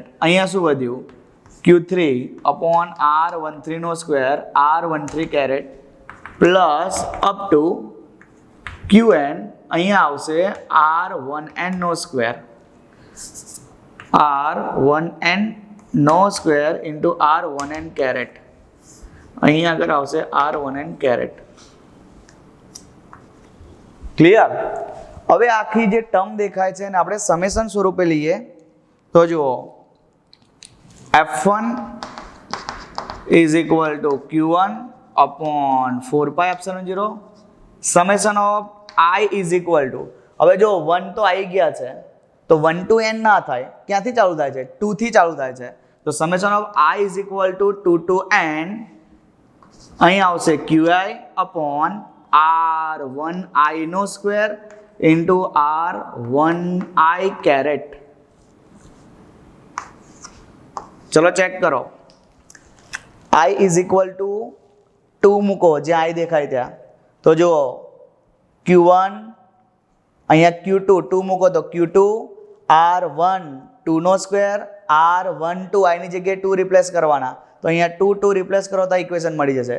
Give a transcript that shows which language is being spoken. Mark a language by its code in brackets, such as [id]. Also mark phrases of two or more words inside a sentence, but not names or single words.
[gu] અહીંયા શું વધ્યું Q3 upon R13 નો સ્ક્વેર R13 [en] caret plus up to [gu] Qn અહીંયા આવશે R1n નો સ્ક્વેર R1n નો સ્ક્વેર [en] into R1n caret. [gu] અહીંયા આગળ આવશે R1n કેરેટ. [en] ક્લિયર? [gu] હવે આખી જે ટર્મ દેખાય છે એને આપણે સમેશન સ્વરૂપે લઈએ તો જુઓ [en] F1 is equal to Q1 upon 4πε0 summation of I is equal to, [gu] હવે જો 1 તો આવી ગયા છે તો 1 to n ના થાય, ક્યાંથી ચાલુ થાય છે 2 થી ચાલુ થાય છે. [en] તો summation of I is equal to 2 to n. [gu] અહીં આવશે [en] Qi upon R1i નો square into R1i caret. [gu] ચલો ચેક કરો, [en] I is equal to 2 [gu] મૂકો જ્યાં I દેખાય ત્યાં. તો જુઓ Q1 અહીંયા Q2 2 મૂકો તો Q2 R1 2 નો સ્ક્વેર R12 I ની જગ્યાએ 2 રિપ્લેસ કરવાના. તો અહીંયા 2 રિપ્લેસ કરો તો ઇક્વેશન મળી જશે.